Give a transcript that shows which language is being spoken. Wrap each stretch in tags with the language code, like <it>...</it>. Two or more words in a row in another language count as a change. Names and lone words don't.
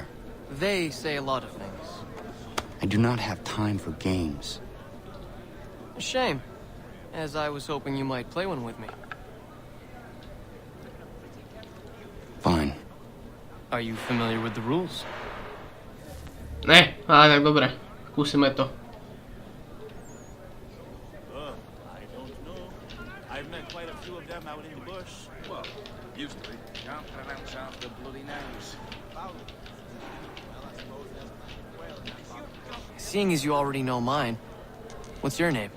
<en>They say a lot of things. I do not have time for games. A shame. as I was hoping you might play one with me. Fine. Are you familiar with the rules?</en> <sk>Ne, ale tak dobre. Skúsime to.</sk> <en>I don't know. I've met quite a few of them out in the bush. Well, used to be. Can't pronounce half the bloody names. Seeing as you already know mine, what's your name?</en>